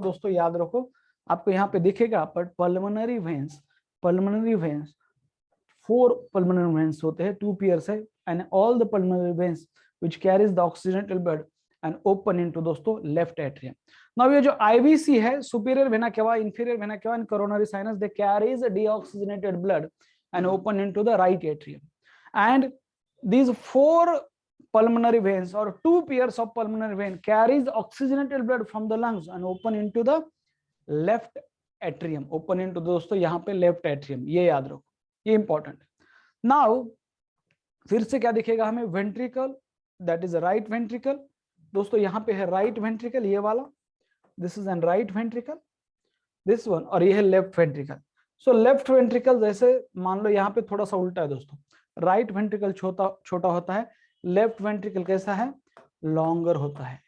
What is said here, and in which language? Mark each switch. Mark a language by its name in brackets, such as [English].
[Hindi] दोस्तों याद रखो, आपको यहाँ पे दिखेगा, [English] But pulmonary veins 4 pulmonary veins होते हैं, 2 pairs है, and all the pulmonary veins which carries the oxygenated blood and open into दोस्तों left atrium. Now ये जो IVC है, superior vena cava, inferior vena cava and coronary sinus, they carries deoxygenated blood and open into the right atrium. And these 4 pulmonary veins or 2 pairs of pulmonary vein carries oxygenated blood from the lungs and open into the left atrium, open into [Hindi] दोस्तों यहाँ पे [English] left atrium. [Hindi] ये याद रखो, ये important है. Now फिर से क्या दिखेगा हमें, ventricle, that is right ventricle. दोस्तों यहाँ पे है राइट वेंट्रिकल, ये वाला, [English] this is an right ventricle, this one, [Hindi] और ये है left ventricle. So left ventricle जैसे मान लो यहाँ पे थोड़ा सा उल्टा है दोस्तों, राइट वेंट्रिकल छोटा होता है, लेफ्ट वेंट्रिकल कैसा है, लॉन्गर होता है.